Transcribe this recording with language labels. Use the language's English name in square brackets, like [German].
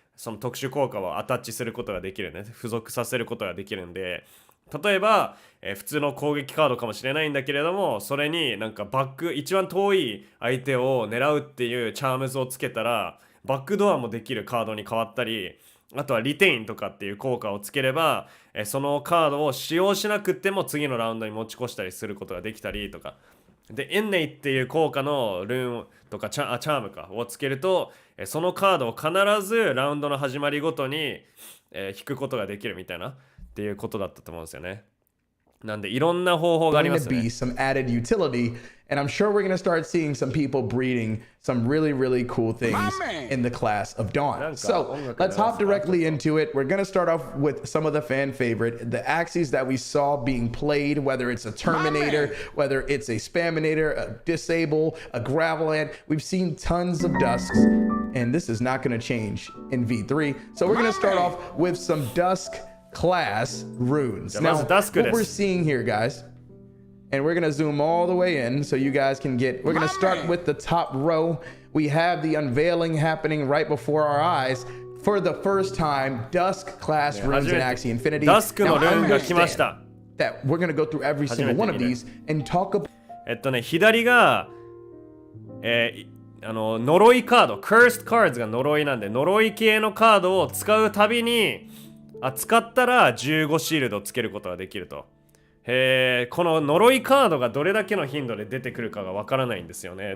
[Japanese] その特殊効果をアタッチすることができるね。付属させることができるんで、例えば、普通の攻撃カードかもしれないんだけれども、それになんか一番遠い相手を狙うっていうチャームズをつけたら、バックドアもできるカードに変わったり、あとはリテインとかっていう効果をつければ、そのカードを使用しなくても次のラウンドに持ち越したりすることができたりとか。で、エンネイっていう効果のルーンとかチャームかをつけると、そのカードを必ずラウンドの始まりごとに、引くことができるみたいなっていうことだったと思うんですよね。なんでいろんな方法がありますね。 [English] Be some added utility, and I'm sure we're going to start seeing some people breeding some really, really cool things in the class of Dawn. So let's hop directly into it. We're going to start off with some of the fan favorite, the Axies that we saw being played, whether it's a Terminator, whether it's a Spaminator, a Disable, a Graveland. We've seen tons of Dusks, and this is not going to change in V3. So we're going to start off with some Dusk class runes. Now, what we're seeing here, guys, and we're gonna zoom all the way in so you guys can get, we're gonna start with the top row. We have the unveiling happening right before our eyes for the first time, Dusk class runes in Axie Infinity. Now, understand that we're gonna go through every single one of these and talk about [Japanese] 左が呪いカード、Cursed Cards が呪いなんで、呪い系のカードを使うたびに使ったら15シールドをつけることができると。この呪いカードがどれだけの頻度で出てくるかがわからないんですよね。